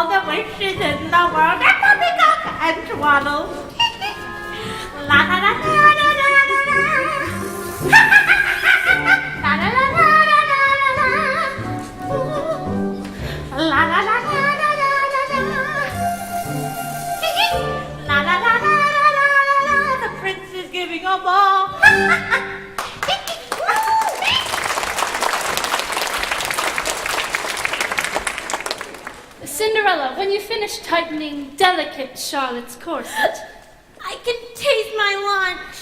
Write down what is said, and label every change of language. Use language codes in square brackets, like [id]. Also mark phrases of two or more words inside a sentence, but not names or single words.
[en] wishes in the world and poppycock and twaddle. La la la la la la la la. La la la la la la la la. La la la la la la la la. La la la la la la la. The prince is giving a ball. Cinderella, when you finish tightening delicate Charlotte's corset, I can taste my lunch.